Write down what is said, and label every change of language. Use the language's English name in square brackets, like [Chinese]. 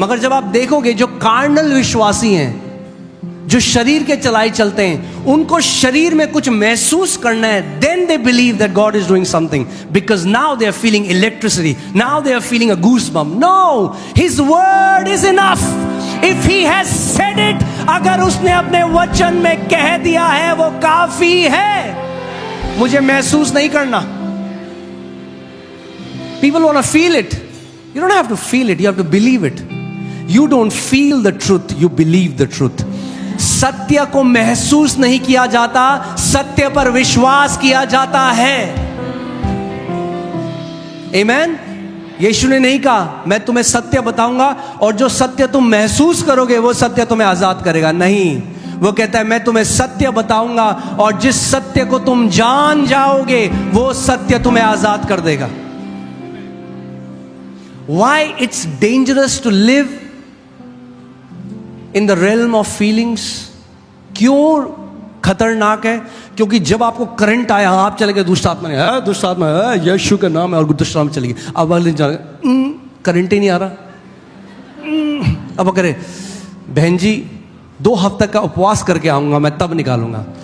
[Hindi] मगर जब आप देखोगे जो कार्नल विश्वासी हैं, जो शरीर के चलाए चलते हैं, उनको शरीर में कुछ महसूस करना है, [English] then they believe that God is doing something because now they are feeling electricity, now they are feeling a goosebump. No, His word is enough. If He has said it, [Hindi] अगर उसने अपने वचन में कह दिया है, वो काफी है। मुझे महसूस नहीं करना। [English] People want to feel it. You don't have to feel it, you have to believe it. You don't feel the truth, you believe the truth. [Hindi] सत्य को महसूस नहीं किया जाता, सत्य पर विश्वास किया जाता है। आमीन। यीशु ने नहीं कहा मैं तुम्हें सत्य बताऊंगा और जो सत्य तुम महसूस करोगे वो सत्य तुम्हें आजाद करेगा। नहीं, वो कहता है मैं तुम्हें सत्य बताऊंगा और जिस सत्य को तुम जान जाओगे वो सत्य तुम्हें आजाद कर देगा। [English] Why it's dangerous to live in the realm of feelings? [Hindi] क्यों खतरनाक है? क्योंकि जब आपको करंट आया, आप चले गए दुष्ट आत्मा ने, दुष्ट आत्मा है, यीशु का नाम है, और दुष्ट आत्मा चली गई। अब अगले करंट ही नहीं आ रहा। अब करे बहन जी 2 हफ्ते का उपवास करके आऊंगा, मैं तब निकालूंगा।